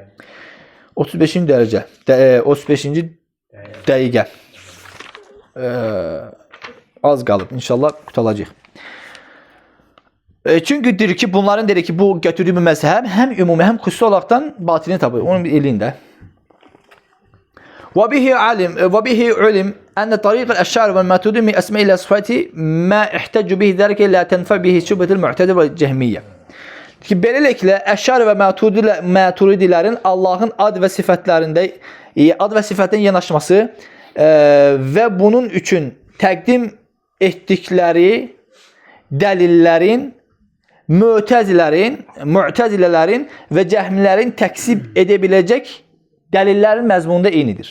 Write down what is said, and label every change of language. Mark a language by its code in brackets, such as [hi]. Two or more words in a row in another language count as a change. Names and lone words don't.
[az] 35-ci dərəcə. 35-ci dəqiqə. Az qalıb. İnşallah qutalacaq. Çünki deyir ki, bunların deyir ki, bu götürdüyü bir məzhəb həm ümumi, həm xüsusi olaraqdan batilini tapır. Onun bir elində. [ar] وبه علم أن طريق الأشاعرة والماتريدية من أسماء الله وصفاته ما احتج به ذلك لا تنفع به شبهة المعتزلة والجهمية. [az] Ki beləliklə Əşşari və Maturidilərin Allahın ad və sifətlərində ad və sifətlərin yanaşması və bunun üçün təqdim etdikləri dəlillərin Mu'təzilələrin və Cəhmilərin təksib edə biləcək dəlillərin məzmununda eynidir.